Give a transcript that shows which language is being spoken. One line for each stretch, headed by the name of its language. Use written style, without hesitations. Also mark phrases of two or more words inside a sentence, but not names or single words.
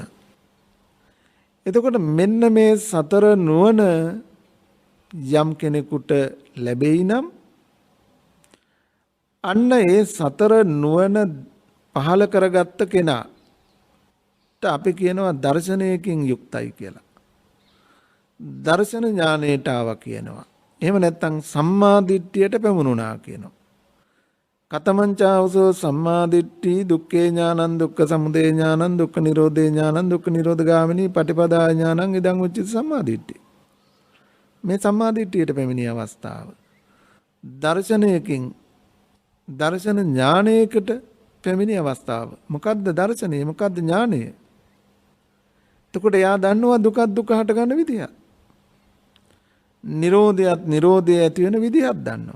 Sinhala: එතකොට මෙන්න මේ සතර නුවණ යම් කෙනෙකුට ලැබෙයි නම් අන්න ඒ සතර නුවණ පහල කරගත්ත කෙනාට අපි කියනවා දර්ශනයකින් යුක්තයි කියලා. දර්ශන ඥානයට ආවා කියනවා. එහෙම නැත්නම් සම්මා දිට්ඨියට පැමුණුණා කියනවා.
Pali: කතමංචාවසෝ සම්මාදිට්ඨි දුක්ඛේ ඥානං දුක්ඛ සමුදය ඥානං දුක්ඛ නිරෝධේ ඥානං දුක්ඛ නිරෝධගාමිනී පටිපදා ඥානං ඉදං උච්චති සම්මාදිට්ඨි.
Sinhala: මේ සම්මාදිට්ඨියට පැමිණි අවස්ථාව දර්ශනයකින් දර්ශන ඥානයකට පැමිණි අවස්ථාව. මොකද්ද දර්ශනය? මොකද්ද ඥානය? එතකොට එයා දන්නවා දුකක් දුක හට ගන්න විදිය. නිරෝධයත් නිරෝධය ඇති වෙන විදියක් දන්නවා.